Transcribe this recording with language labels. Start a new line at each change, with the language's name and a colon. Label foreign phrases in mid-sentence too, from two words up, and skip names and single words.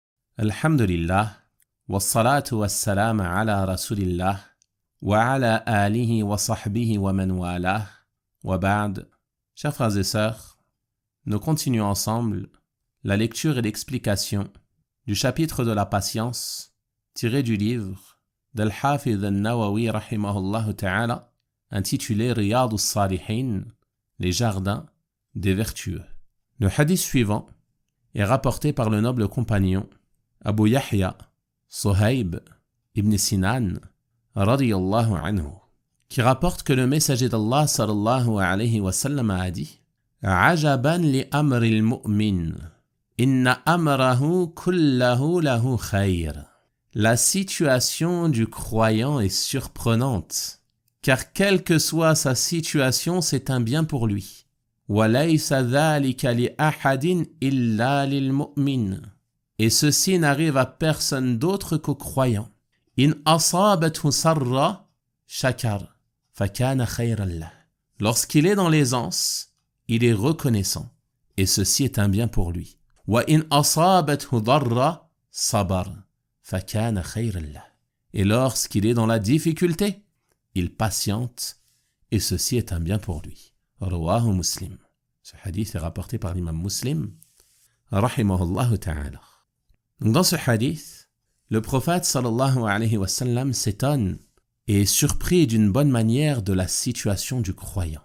Arabic: الحمد لله والصلاة والسلام على رسول الله وعلى آله وصحبه ومن والاه وبعد.
French: Chers frères et sœurs, nous continuons ensemble la lecture et l'explication du chapitre de la patience tiré du livre d'Al-Hafidh al-Nawawi
Arabic: رحمه الله تعالى
French: intitulé Riyad al-Salihin, les jardins des vertueux. Le hadith suivant est rapporté par le noble compagnon Abu Yahya Suhayb ibn Sinan
Arabic: رضي الله عنه,
French: qui rapporte que le messager d'Allah
Arabic: صلى الله عليه وسلم
French: a dit:
Arabic: عجبا لأمر المؤمن إن أمره كله له خير.
French: La situation du croyant est surprenante, car quelle que soit sa situation, c'est un bien pour lui.
Arabic: وليس ذلك لأحد إلا للمؤمن.
French: Et ceci n'arrive à personne d'autre qu'aux croyants.
Arabic: إن أصابته سراء شكر فكان خيرا له.
French: Lorsqu'il est dans l'aisance, il est reconnaissant, et ceci est un bien pour lui.
Arabic: وإن أصابته ضراء صبر فكان خيرا له.
French: Et lorsqu'il est dans la difficulté, il patiente, et ceci est un bien pour lui.
Arabic: رواه مسلم.
French: Ce hadith est rapporté par l'imam Muslim,
Arabic: رحمه الله تعالى.
French: Dans ce hadith, le prophète
Arabic: صلى الله عليه وسلم
French: s'étonne et est surpris d'une bonne manière de la situation du croyant.